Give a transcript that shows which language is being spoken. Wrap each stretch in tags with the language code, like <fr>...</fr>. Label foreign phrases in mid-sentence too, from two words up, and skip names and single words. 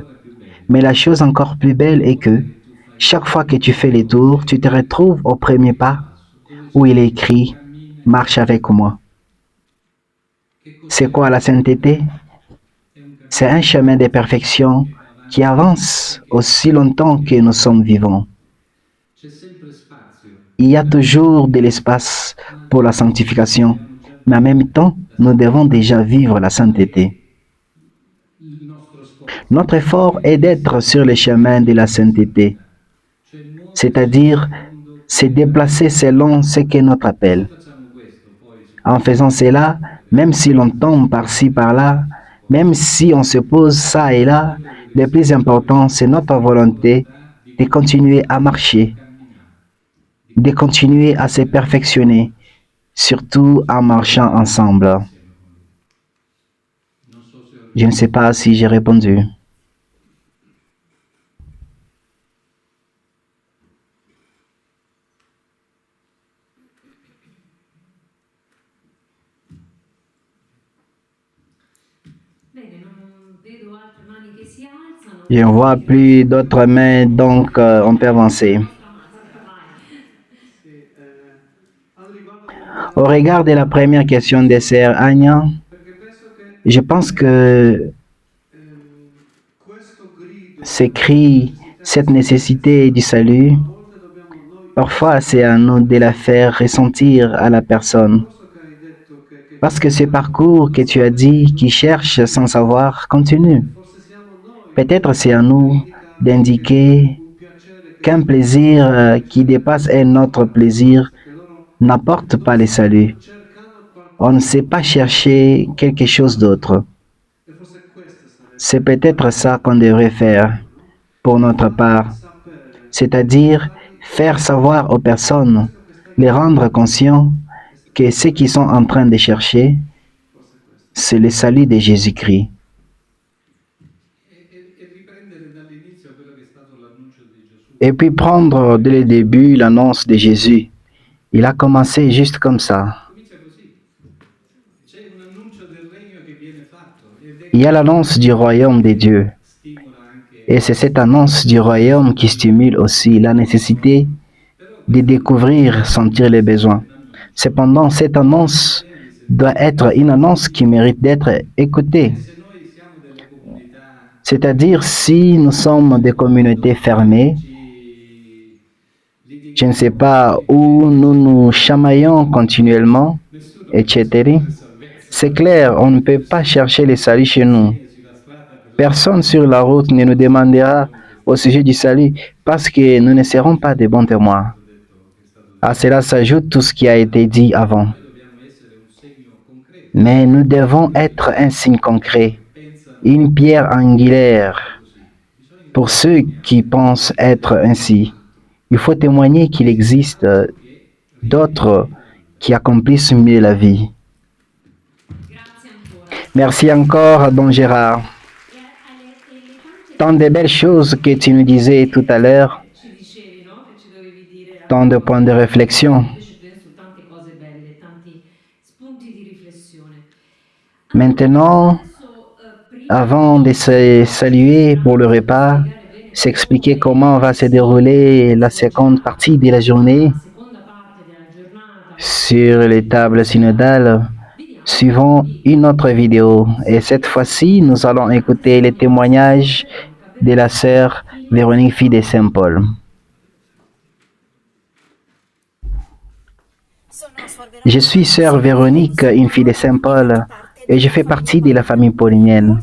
<fr>Mais la chose encore plus belle est que chaque fois que tu fais les tours, tu te retrouves au premier pas où il est écrit « Marche avec moi ». C'est quoi la sainteté? C'est un chemin de perfection qui avance aussi longtemps que nous sommes vivants.</fr> <it>c'è sempre spazio</it> <fr>Il y a toujours de l'espace pour la sanctification, mais en même temps, nous devons déjà vivre la sainteté. Notre effort est d'être sur le chemin de la sainteté,</fr> <it>cioè muoverci</it> <fr>c'est-à-dire secondo se déplacer selon ce qu'est notre se appel.</fr> <it>facciamo questo, poi</it> <fr>En faisant cela, même si l'on tombe par-ci par-là, même si on se pose ça et là, le plus important, c'est notre volonté de continuer à marcher, camminare, de continuer à se perfectionner, surtout en marchant ensemble.</fr> <it>non so se ho</it> <fr>Je ne sais pas si j'ai répondu.</fr> <it>Bene, non vedo altre mani che si alzano.</it> <fr>Je ne vois plus d'autres mains, donc on peut avancer.</fr> <it>Sì, al riguardo</it> <fr>Au regard de la première question de Sœur Anya,</fr> <it>perché penso che</it> <fr>je pense que</fr> <it>questo grido</it> <fr>ces cris, cette nécessité du salut,</fr> <it>a volte dobbiamo noi</it> <fr>parfois c'est à nous de la faire ressentir à la personne.</fr> <it>percorso che hai detto che</it> <fr>Parce que ce parcours que tu as dit, qui cherche sans savoir, continue.</fr> <it>forse siamo noi</it> <fr>Peut-être c'est à nous d'indiquer</fr> <it>un piacere che</it> <fr>qu'un plaisir qui dépasse un autre plaisir loro n'apporte pas le salut.</fr> <it>cercano qualcosa</it> <fr>On ne sait pas chercher quelque chose d'autre.</fr> <it>e forse questo sarebbe</it> <fr>C'est peut-être ça qu'on devrait faire pour notre part, sapere c'est-à-dire faire savoir aux personnes, les rendre conscients que ce qu'ils sont en train de chercher,</fr> <it>forse questo</it> <fr>c'est le salut de Jésus-Christ.</fr> <it>e riprendere dall'inizio quello che è stato l'annuncio di Gesù.</it> <fr>Et puis prendre dès le début l'annonce de Jésus. Il a commencé juste comme ça.</fr> <it>Comincia così. C'è un annuncio del regno che viene fatto ed è</it> <fr>Il y a l'annonce du royaume de Dieu.</fr> <it>stimola anche</it> <fr>Et c'est cette annonce du royaume qui stimule aussi la nécessité de découvrir, sentir les besoins. Cependant, cette annonce doit être une annonce qui mérite d'être écoutée.</fr> <it>se noi siamo delle comunità</it> <fr>C'est-à-dire, si nous sommes des communautés fermées, je ne sais pas, où nous nous chamaillons continuellement, etc. C'est clair, on ne peut pas chercher le salut chez nous. Personne sur la route ne nous demandera au sujet du salut parce que nous ne serons pas de bons témoins. À cela s'ajoute tout ce qui a été dit avant.</fr> <it>dobbiamo essere un segno concreto.</it> <fr>Mais nous devons être un signe concret, une pierre angulaire. Pour ceux qui pensent être ainsi, il faut témoigner qu'il existe d'autres qui accomplissent mieux la vie.</fr> <it>Grazie ancora.</it> <fr>Merci encore, Don Gérard. Tant de belles choses que tu nous disais tout à l'heure,</fr> <it>Ci dicevi, no? Che ci dovevi dire.</it> <fr>tant de points de réflexion.</fr> <it>Invece penso tante cose belle, tanti spunti di riflessione.</it> <fr>Maintenant,</fr> <it>Adesso, prima</it> <fr>avant de se saluer pour le repas, s'expliquer comment va se dérouler la seconde partie de la journée</fr> <it>seconda parte della giornata,</it> <fr>sur les tables synodales, suivons une autre vidéo. Et cette fois-ci, nous allons écouter les témoignages de la sœur Véronique, fille de Saint Paul. Je suis sœur Véronique, une fille de Saint Paul, et je fais partie de la famille paulinienne.</fr>